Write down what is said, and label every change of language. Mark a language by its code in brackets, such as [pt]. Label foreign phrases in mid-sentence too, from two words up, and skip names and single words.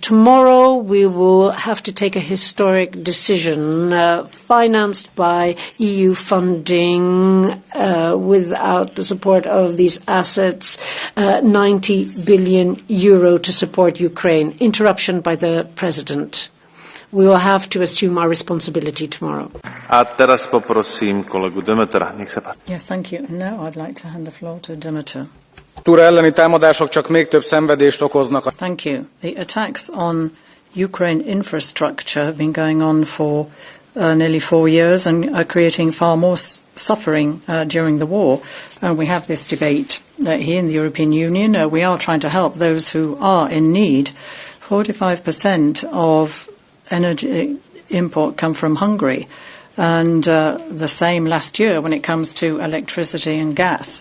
[en] Tomorrow, we will have to take a historic decision financed by EU funding without the support of these assets, 90 billion euro to support Ukraine. Interruption by the President. We will have to assume our responsibility tomorrow. [sk] teraz poprosím kolegu Demetera. Nech sa páči. [en] Yes, thank you. Now I'd like to hand the floor to Demeter. [hu] elleni támadások csak még több szenvedést okoznak. [en] Thank you. The attacks on Ukraine infrastructure have been going on for nearly 4 years and are creating far more suffering during the war. And we have this debate here in the European Union. We are trying to help those who are in need. 45% of energy import come from Hungary, and the same last year when it comes to electricity and gas.